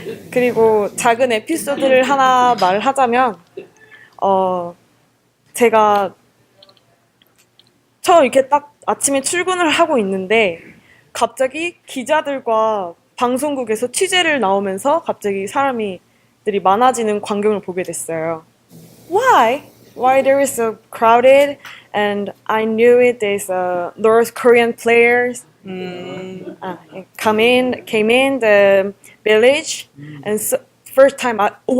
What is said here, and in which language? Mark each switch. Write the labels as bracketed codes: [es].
[ko] 그리고 작은 에피소드를 하나 말하자면 제가 처음 이렇게 딱 아침에 출근을 하고 있는데 갑자기 기자들과 방송국에서 취재를 나오면서 갑자기 사람들이 많아지는 광경을 보게 됐어요. [en] Why there is so crowded and I knew it. There's North Korean players came in the village and first time I